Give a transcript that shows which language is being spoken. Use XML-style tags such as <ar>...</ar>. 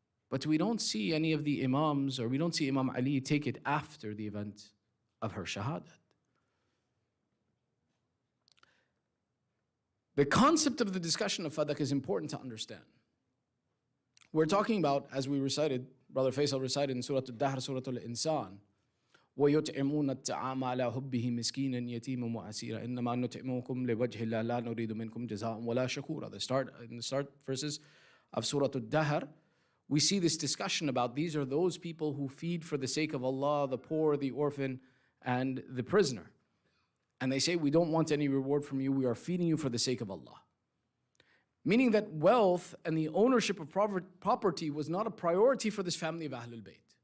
<en>But we don't see any of the Imams, or we don't see Imam Ali take it after the event of her shahadat. The concept of the discussion of fadak is important to understand. We're talking about, as we recited, Brother Faisal recited in Surah Al-Dahr, Surah Al-Insan,</en> <ar>وَيُطْعِمُونَ الطَّعَامَ عَلَى حُبِّهِ مِسْكِينًا يَتِيمًا وَأَسِيرًا إِنَّمَا نُطْعِمُكُمْ لِوَجْهِ اللَّهِ لَا نُرِيدُ مِنكُمْ جَزَاءً وَلَا شَكُورًا.</ar> <en>In the start verses of Surah Al-Dahr, we see this discussion about these are those people who feed for the sake of Allah, the poor, the orphan, and the prisoner. And they say, we don't want any reward from you, we are feeding you for the sake of Allah. Meaning that wealth and the ownership of property was not a priority for this family of Ahlul Bayt.</en>